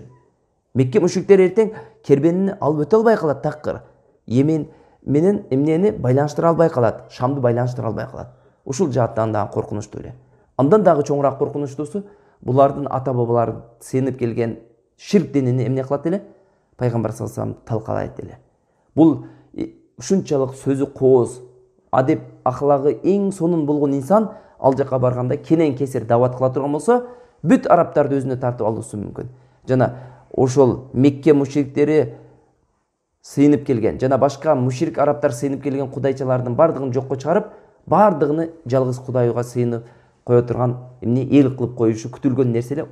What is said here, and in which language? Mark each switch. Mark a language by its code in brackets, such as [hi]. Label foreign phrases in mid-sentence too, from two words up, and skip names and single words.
[ky] Мекке мушриктери эртең кербенини алып өтө албай калат такыр. Йемен менен эмнени байланыштыра албай калат, Шамды байланыштыра албай калат. Ушул жааттан дагы коркунучтуу эле. Андан дагы чоңураак коркунучтуусу булардын ата-бабалары сыйынып келген ширк динини эмне кылат эле? Пайгамбар [ar] صلى الله عليه وسلم [ky] талкалайт эле. Бул ушунчалык сөзү кооз, адеп ахлагы эң сонун болгон инсан ал жака барганда кенен кесир дават кыла турган болсо, бүт арабтарды өзүнө тартып алуусу мүмкүн. Жана ошол Мекке мушриктери сыйынып келген, жана башка мушрик арабтар сыйынып келген кудайчалардын бардыгын жокко чыгарып, бардыгыны жалгыз Кудайга сыйынып кое турган эмне эл кылып коюшу күтүлгөн нерсе эле.